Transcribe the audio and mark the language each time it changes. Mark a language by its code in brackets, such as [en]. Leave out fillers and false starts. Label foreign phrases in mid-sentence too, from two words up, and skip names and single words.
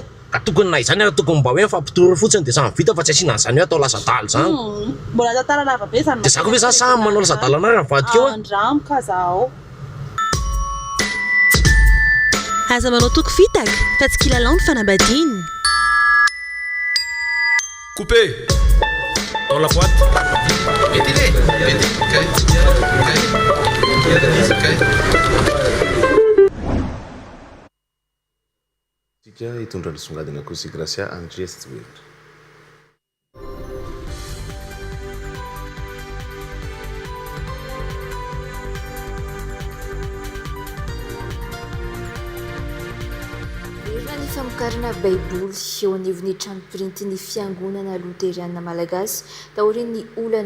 [mg] ka tokony na izany tokony mba hoe mifampitoro fotsiny de samy vita fa tsy asiana an'izany hoe atao lasa daly zany mbola tantara lava be zany de zako hoe zany samy manao lasa daly anary mivadika eo andramoka zaho aza manao toko fitaka fa tsy kilalao ny fanambadiany [fr] coupé dans la boîte [mg] tika hitondra ny songadina kosi gracia Andreas Tswera famokarana baiboly eo anivon'ny trano printy ny fiangonana loteriana malagasy taorian'ny olana